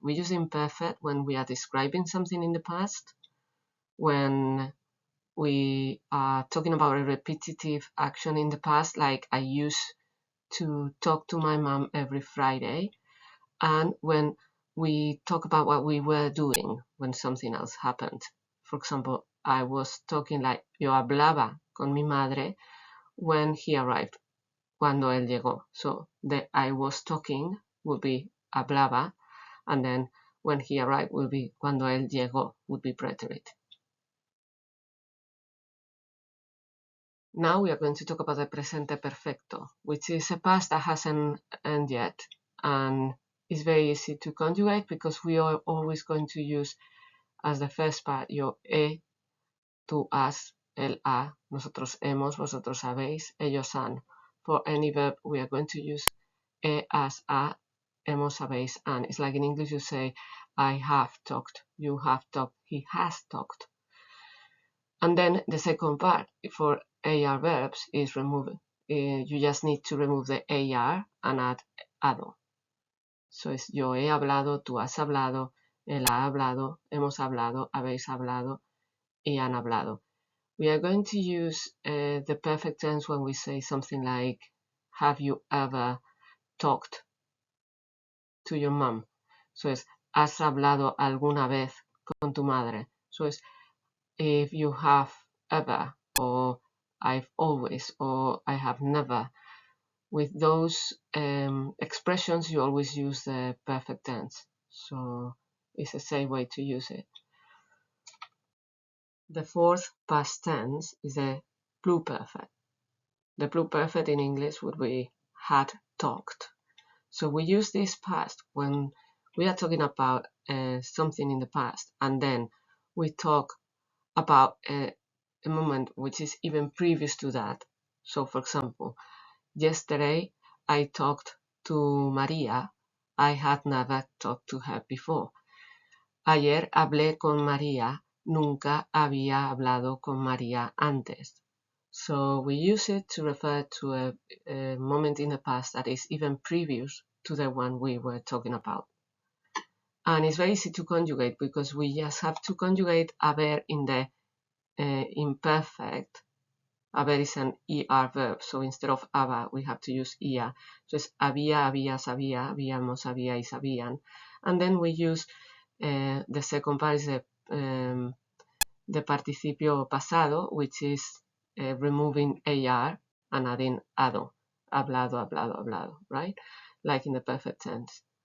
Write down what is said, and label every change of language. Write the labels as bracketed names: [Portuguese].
[English] We use imperfect when we are describing something in the past, when we are talking about a repetitive action in the past, like I used to talk to my mom every Friday, and when we talk about what we were doing when something else happened. For example, I was talking like [Spanish] yo hablaba con mi madre [English] when he arrived, [Spanish] cuando él llegó. [English] So the I was talking would be hablaba, and then when he arrived will be cuando él llegó, would be preterite. Now we are going to talk about the presente perfecto, which is a past that hasn't ended yet, and it's very easy to conjugate because we are always going to use as the first part your [Spanish] tú has, él ha, nosotros hemos, vosotros habéis, ellos han. [English] For any verb, we are going to use has, ha, hemos, habéis, han. It's like in English you say, I have talked, you have talked, he has talked. And then the second part for AR verbs is removed. You just need to remove the AR and add ado. So it's [Spanish] yo he hablado, tú has hablado, él ha hablado, hemos hablado, habéis hablado, y han hablado. [English] We are going to use the perfect tense when we say something like, have you ever talked to your mom? So [Spanish] es, ¿has hablado alguna vez con tu madre? [English] So es, if you have ever, or I've always, or I have never. With those expressions, you always use the perfect tense. So it's a safe way to use it. The fourth past tense is a pluperfect. The pluperfect in English would be had talked. So we use this past when we are talking about something in the past, and then we talk about a moment which is even previous to that. So for example, yesterday I talked to Maria. I had never talked to her before. [Spanish] Ayer hablé con María. Nunca había hablado con María antes. [English] So we use it to refer to a moment in the past that is even previous to the one we were talking about. And it's very easy to conjugate because we just have to conjugate haber in the imperfect. Haber is an ER verb, so instead of haba, we have to use ia. So it's [Spanish] había, habías, había, habíamos, habíais, habían. [English] And then we use the second part is the participio pasado, which is removing AR and adding ado. Hablado, hablado, hablado, right? Like in the perfect tense.